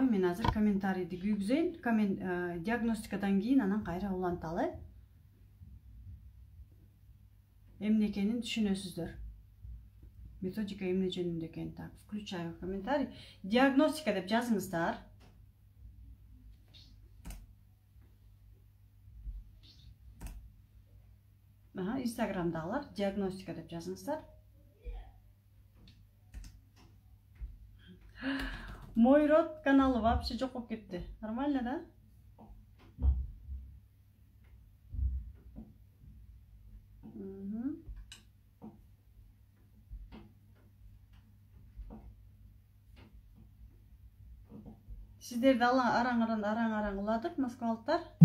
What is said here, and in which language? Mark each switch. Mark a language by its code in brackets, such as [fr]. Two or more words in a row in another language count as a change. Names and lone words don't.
[ky] Мен азыр комментарийди күйгүзөйүн. Диагностикадан кийин анан кайра уланталы. Эмне экенин түшүнөсүздөр. Методика эмне жөнүндө экен. [ru] Так, включаю комментарий. [ky] Диагностика деп жазыңыздар. Instagram'дагылар диагностика деп жазыңыздар. [ru] Мой род [ky] каналы вообще жок болуп кетти. [ru] Нормально, да? [ky] Сиздерди араң уладык, москвалыктар.